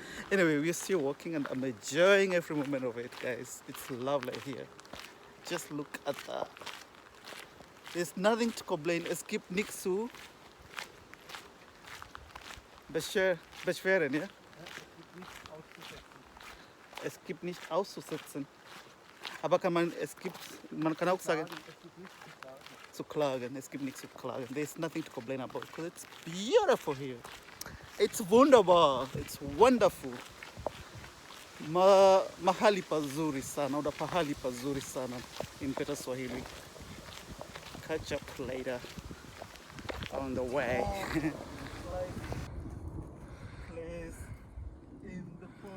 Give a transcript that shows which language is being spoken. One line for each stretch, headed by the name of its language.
English: Anyway, we're still walking and I'm enjoying every moment of it, guys. It's lovely here. Just look at that. There's nothing to complain.
German: Es gibt nichts zu beschweren, ja? Es gibt nicht auszusetzen. Aber man kann auch sagen, zu klagen. Es gibt nichts zu klagen.
English: There's nothing to complain about because it's beautiful here. It's wunderbar. It's wonderful.
Swahili: Mahali pazuri sana, oder pahali pazuri sana
English: in better Swahili. Catch up later on the way. Place in the